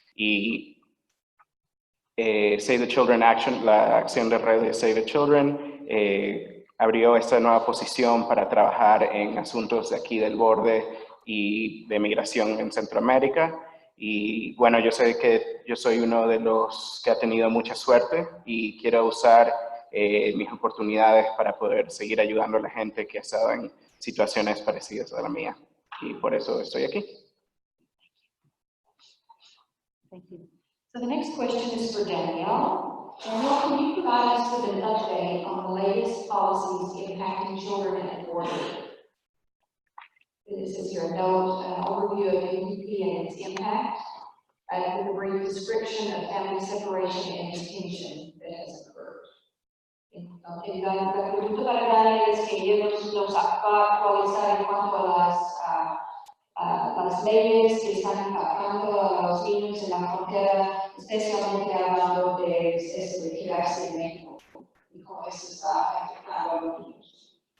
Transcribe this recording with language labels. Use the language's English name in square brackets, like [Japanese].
[Spanish] Y Save the Children Action, la acción de red de Save the Children, abrió esta nueva posición para trabajar en asuntos de aquí del borde y de migración en Centroamérica. Y bueno, yo sé que yo soy uno de los que ha tenido mucha suerte, y quiero usar mis oportunidades para poder seguir ayudando a la gente que ha estado en situaciones parecidas a la mía. Y por eso estoy aquí. [English] Thank you. So the next question is for Danielle. Danielle, can you provide us with an update on the latest policies impacting children at the border? This is your note, an overview of NPP and its impact, with a brief description of family separation and detention that has occurred. [Spanish] La pregunta para Daniel es que ella nos va a actualizar en cuanto a las leyes que están impactando a los niños en la frontera, especialmente hablando de eso de quedarse en México y cómo eso está afectando a los niños.